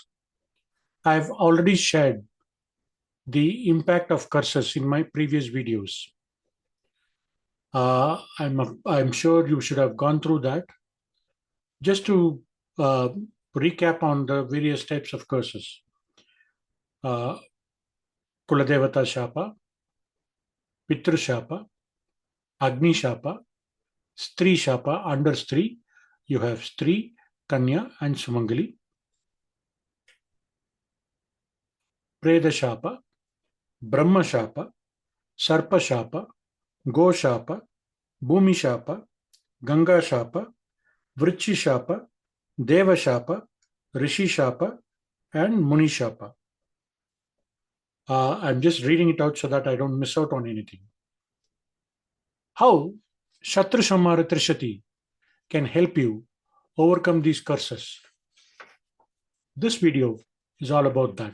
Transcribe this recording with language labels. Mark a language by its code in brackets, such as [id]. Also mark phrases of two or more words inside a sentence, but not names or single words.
[en] I've already shared the impact of curses in my previous videos. I'm sure you should have gone through that. Just to uh, recap on the various types of curses. [sa] Uh, Kuladevata Shapa, Pitru Shapa, Agni Shapa, Stri Shapa. [en] Under Stri, you have Stri, Kanya, and Sumangali. [sa] Preda Shapa, Brahma Shapa, Sarpa Shapa, Go Shapa, Bhumi Shapa, Ganga Shapa, Vrichi Shapa, Deva Shapa, Rishi Shapa, and Muni Shapa. [en] I'm just reading it out so that I don't miss out on anything. How Shatru Samhara Trishati can help you overcome these curses. This video is all about that.